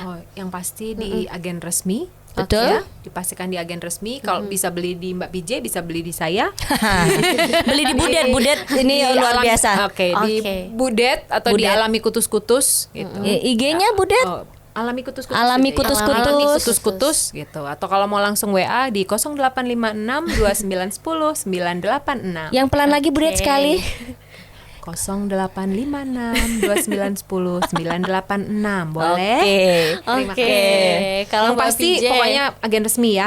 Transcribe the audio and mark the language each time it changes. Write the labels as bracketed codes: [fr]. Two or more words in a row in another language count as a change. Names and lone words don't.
[id] Oh, yang pasti di agen resmi. Betul. Ya, dipastikan di agen resmi. Kalau bisa beli di Mbak PJ, bisa beli di saya. Beli di Budet ini Di luar Alam- biasa. Di Oke. Budet atau di Budet. Alami Kutus-Kutus gitu. IG-nya Budet. Oh, Alami Kutus-Kutus. Alami gitu ya. Kutus-kutus. Alami Kutus-Kutus gitu. Atau kalau mau langsung WA di 0856 2910 986. Yang pelan lagi Budet sekali. 0856 2910 986. Boleh? Oke. Terima Oke. kasih. Kalau Yang Mbak pasti PJ, pokoknya agen resmi ya.